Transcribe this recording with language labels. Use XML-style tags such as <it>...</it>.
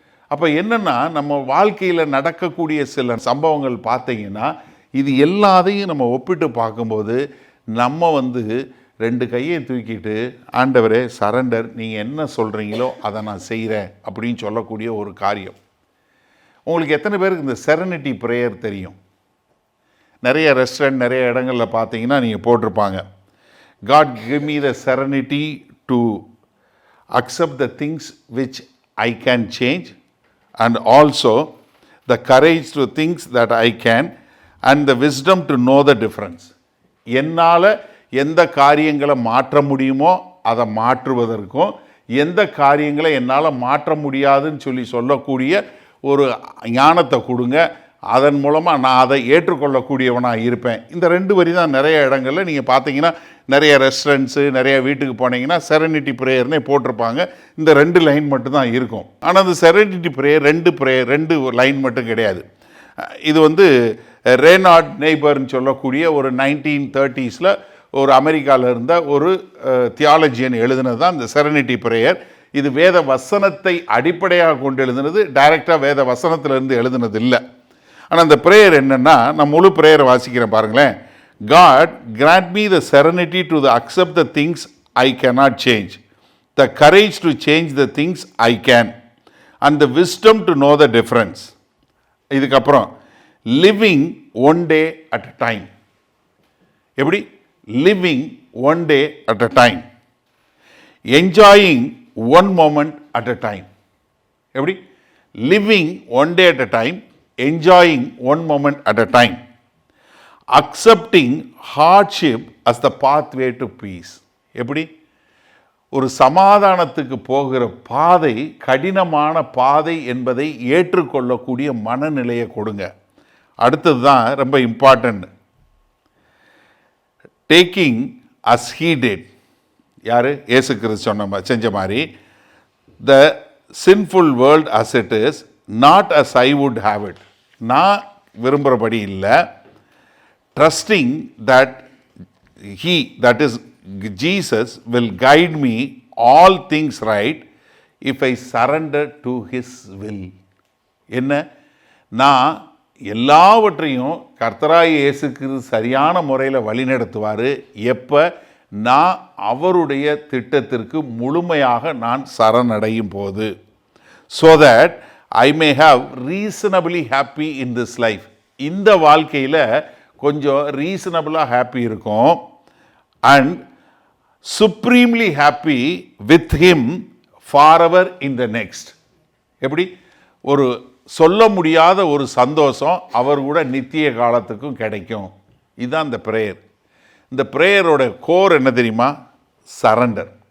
<ta>அப்போ என்னென்னா, நம்ம வாழ்க்கையில் நடக்கக்கூடிய சில சம்பவங்கள் பார்த்தீங்கன்னா, இது எல்லாத்தையும் நம்ம ஒப்பிட்டு பார்க்கும்போது நம்ம 2 கையை தூக்கிட்டு ஆண்டவரே சரண்டர், நீங்கள் என்ன சொல்கிறீங்களோ அதை நான் செய்கிறேன் அப்படின்னு சொல்லக்கூடிய ஒரு காரியம். உங்களுக்கு எத்தனை பேருக்கு இந்த செரனிட்டி ப்ரேயர் தெரியும்? நிறைய ரெஸ்டாரண்ட் நிறைய இடங்களில் பார்த்தீங்கன்னா நீங்கள் போட்டிருப்பாங்க,</ta> <en>God give me the serenity to accept the things which I can change and also the courage to things that I can and the wisdom to know the difference.</en> <ta>என்னால் எந்த காரியங்களை மாற்ற முடியுமோ அதை மாற்றுவதற்கும், எந்த காரியங்களை என்னால் மாற்ற முடியாதுன்னு சொல்லக்கூடிய ஒரு ஞானத்தை கொடுங்க. அதன் மூலமாக நான் அதை ஏற்றுக்கொள்ளக்கூடியவனாக இருப்பேன். இந்த 2 வரி தான் நிறைய இடங்களில் நீங்கள் பார்த்தீங்கன்னா, நிறைய ரெஸ்டாரண்ட்ஸு நிறைய வீட்டுக்கு போனீங்கன்னா செரனிட்டி ப்ரேயர்னே போட்டிருப்பாங்க. இந்த 2 லைன் மட்டும்தான் இருக்கும். ஆனால் அந்த செரனிட்டி ப்ரேயர் 2 லைன் மட்டும் கிடையாது. இது ரேனார்ட் நெய்பர்னு சொல்லக்கூடிய ஒரு 1930s ஒரு அமெரிக்காவில் இருந்த ஒரு தியாலஜியன் எழுதினது தான் இந்த செரனிட்டி ப்ரேயர். இது வேத வசனத்தை அடிப்படையாக கொண்டு எழுதுனது, டைரெக்டாக வேத வசனத்திலிருந்து எழுதுனது இல்லை. ஆனால் அந்த ப்ரேயர் என்னென்னா, நான் முழு ப்ரேயரை வாசிக்கிறேன் பாருங்களேன்.</ta> <en>God grant me the serenity to accept the things I cannot change, the courage to change the things I can, and the wisdom to know the difference.</en> <ta>இதுக்கப்புறம்</ta> <en>living one day at a time.</en> <ta>எப்படி?</ta> <en>living one day at a time, enjoying one moment at a time.</en> <ta>எப்படி?</ta> <en>living one day at a time, enjoying one moment at a time, accepting hardship as the pathway to peace.</en> <ta>எப்படி? ஒரு சமாதானத்துக்கு போகிற பாதை கடினமான பாதை என்பதை ஏற்றுக்கொள்ளக்கூடிய மனநிலையை கொடுங்க. அடுத்தது தான் ரொம்ப important.</ta> <en>Taking as he did.</en> <ta>யார்? இயேசு கிறிஸ்து செஞ்ச மாதிரி,</ta> <en>The sinful world as it is, not as I would have it.</en> <ta>நான் விரும்புகிறபடி இல்லை.</ta> <en>Trusting that he, that is Jesus will guide me all things right if I surrender to his will.</en> <ta>என்ன? நான் எல்லாவற்றையும் கர்த்தராய் இயேசுக்கு சரியான முறையில் வழிநடத்துவார் எப்போ நான் அவருடைய திட்டத்திற்கு முழுமையாக நான் சரணடையும் போது.</ta> <en>so that I may have reasonably happy in this life.</en> <ta>இந்த வாழ்க்கையில் கொஞ்சம் ரீசனபிளாக ஹாப்பி இருக்கும்.</ta> <en>and supremely happy with him forever in the next.</en> <ta>எப்படி? ஒரு சொல்ல முடியாத ஒரு சந்தோஷம் அவர் கூட நித்திய காலத்துக்கும் கிடைக்கும். இதுதான் இந்த ப்ரேயர். இந்த ப்ரேயரோட கோர் என்ன தெரியுமா? சரண்டர்.</ta>